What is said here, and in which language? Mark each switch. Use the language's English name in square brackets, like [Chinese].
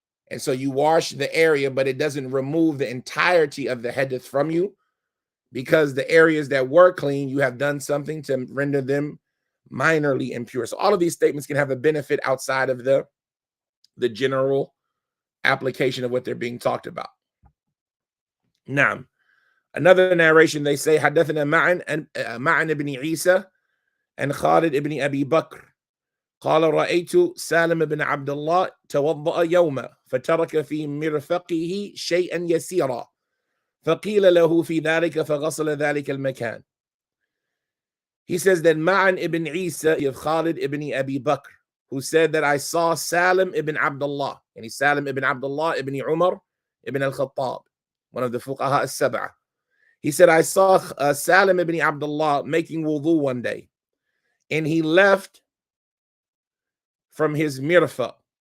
[English] And so you wash the area, but it doesn't remove the entirety of the hadith from you, because the areas that were clean, you have done something to render them minorly impure. So all of these statements can have a benefit outside of the general application of what they're being talked about. Now, another narration, they say, [Arabic] حدثنا معن ibn Isa and Khalid ibn Abi Bakr قال رأيت سالم بن عبد الله توضأ يوما فترك في مرفقه شيئا يسيرا فقيل له في ذلك فغسل ذلك المكان. [English] He says that Ma'an ibn Isa of Khalid ibn Abi Bakr, who said that I saw Salim ibn Abdullah, and he's Salim ibn Abdullah ibn Umar ibn al-Khattab, one of the fuqaha as-sab'ah. He said, I saw Salim ibn Abdullah making wudu one day, and he left from his mirfaq.